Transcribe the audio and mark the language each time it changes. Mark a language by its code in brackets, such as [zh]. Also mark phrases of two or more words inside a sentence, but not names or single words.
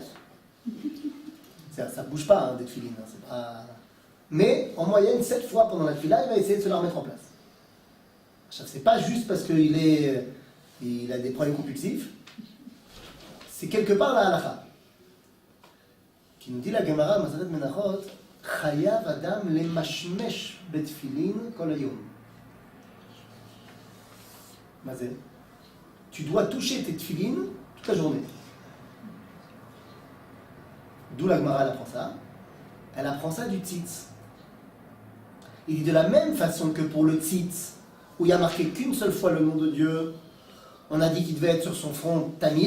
[fr] Ça ne bouge pas, hein, des filines. Hein, c'est pas... Mais en moyenne, 7 fois pendant la tefila, il va essayer de se la remettre en place. C'est pas juste parce qu'il a des problèmes compulsifs. C'est quelque part la halakha. Qui nous dit la Gemara, [he] מסכת מנחות, חייב אדם למשמש בתפילין כל היום. [fr] Mazé. Tu dois toucher tes tefilines toute la journée. D'où la Gemara elle apprend ça. Elle apprend ça du tzitz. Il dit de la même façon que pour le tzitz, où il n'y a marqué qu'une seule fois le nom de Dieu, on a dit qu'il devait être sur son front tamid.